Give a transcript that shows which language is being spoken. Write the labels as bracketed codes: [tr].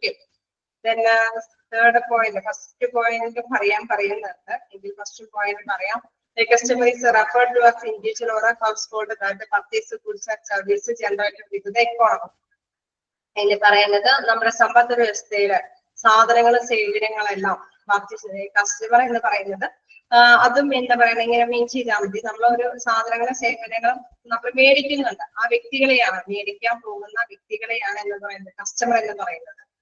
[ml] Okay, third point, first point പറയുന്നുണ്ട് എങ്കിൽ first point പറയാം. [en] The customer is referred to as individual or a household that purchase goods and services generated with the economy. [ml] എന്ന് പറയുന്നത് നമ്മുടെ സമ്പദ് വ്യവസ്ഥയില് സാധനങ്ങളും സേവനങ്ങളെല്ലാം customer എന്ന് പറയുന്നത് അതും എന്താ പറയുക, ഇങ്ങനെ മീൻ ചെയ്താൽ മതി. നമ്മളൊരു സാധനങ്ങളും സേവനങ്ങളും നമ്മൾ മേടിക്കുന്നുണ്ട്, ആ വ്യക്തികളെയാണ്, മേടിക്കാൻ പോകുന്ന വ്യക്തികളെയാണ് എന്ന് പറയുന്നത് കസ്റ്റമർ എന്ന് പറയുന്നത്.